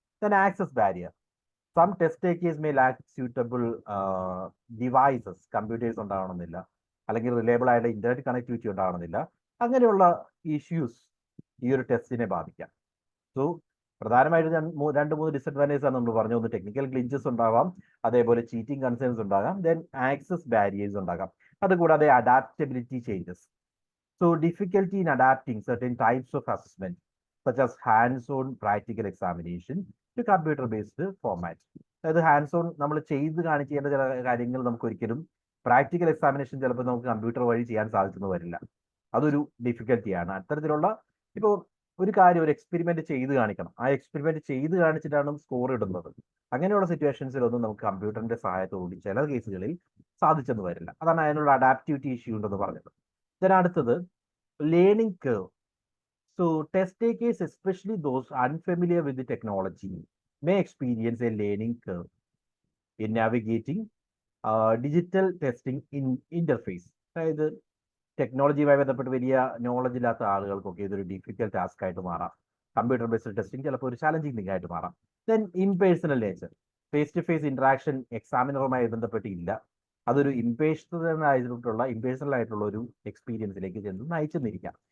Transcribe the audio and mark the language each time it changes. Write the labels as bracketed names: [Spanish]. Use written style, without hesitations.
[English] then access barrier, some test takers may lack suitable devices, computers [Malayalam] ഉണ്ടാവണമെന്നില്ല, അല്ലെങ്കിൽ reliable ആയിട്ട് internet connectivity ഉണ്ടാവണമെന്നില്ല. അങ്ങനെയുള്ള ഇഷ്യൂസ് ഈ ഒരു ടെസ്റ്റിനെ ബാധിക്കാം. സോ പ്രധാനമായിട്ട് രണ്ട് മൂന്ന് ഡിസഡ്വാൻറ്റേജ് ആണ് നമ്മൾ പറഞ്ഞു. ഒന്ന് ടെക്നിക്കൽ ഗ്ലിഞ്ചസ് ഉണ്ടാവാം, അതേപോലെ ചീറ്റിംഗ് കൺസേൺസ് ഉണ്ടാകാം, ദെൻ ആക്സസ് ബാരിയേഴ്സ് ഉണ്ടാകാം. അതുകൂടാതെ adaptability changes. [English] So difficulty in adapting certain types of assessment such as hands-on practical examination to computer-based format. [Malayalam] അതായത് ഹാൻഡ്സ് ഓൺ നമ്മൾ ചെയ്ത് കാണിക്കേണ്ട ചില കാര്യങ്ങൾ നമുക്ക് ഒരിക്കലും പ്രാക്ടിക്കൽ എക്സാമിനേഷൻ ചിലപ്പോൾ നമുക്ക് കമ്പ്യൂട്ടർ വഴി ചെയ്യാൻ സാധിച്ചെന്ന് വരില്ല. അതൊരു ഡിഫിക്കൽറ്റിയാണ്. അത്തരത്തിലുള്ള ഇപ്പോൾ ഒരു കാര്യം ഒരു എക്സ്പെരിമെന്റ് ചെയ്ത് കാണിക്കണം, ആ എക്സ്പെരിമെന്റ് ചെയ്ത് കാണിച്ചിട്ടാണ് സ്കോർ ഇടുന്നത്. അങ്ങനെയുള്ള സിറ്റുവേഷൻസിലൊന്നും നമുക്ക് കമ്പ്യൂട്ടറിന്റെ സഹായത്തോടുകൂടി ചില കേസുകളിൽ സാധിച്ചെന്ന് വരില്ല. അതാണ് അതിനുള്ള അഡാപ്റ്റിവിറ്റി ഇഷ്യൂ ഉണ്ടെന്ന് പറഞ്ഞത്. അടുത്തത് learning curve. [English] So test takers, especially those unfamiliar with the technology, may experience a learning curve in navigating digital testing in interface. [Malayalam] അതായത് ടെക്നോളജിയുമായി ബന്ധപ്പെട്ട് വലിയ നോളജ് ഇല്ലാത്ത ആളുകൾക്കൊക്കെ ഇതൊരു ഡിഫിക്കൽട്ട് ടാസ്ക് ആയിട്ട് മാറാം. കമ്പ്യൂട്ടർ ബേസ്ഡ് ടെസ്റ്റിംഗ് ചിലപ്പോൾ ഒരു ചാലഞ്ചിങ് തിങ് ആയിട്ട് മാറാം. Then ഇൻപേഴ്സണൽ nature, face to face interaction എക്സാമിനറുമായി ബന്ധപ്പെട്ടില്ല. അതൊരു ഇംപേഴ്സണൽ ആയിട്ടുള്ള ഒരു എക്സ്പീരിയൻസിലേക്ക് ചെന്ന് നയിച്ചെന്നിരിക്കാം.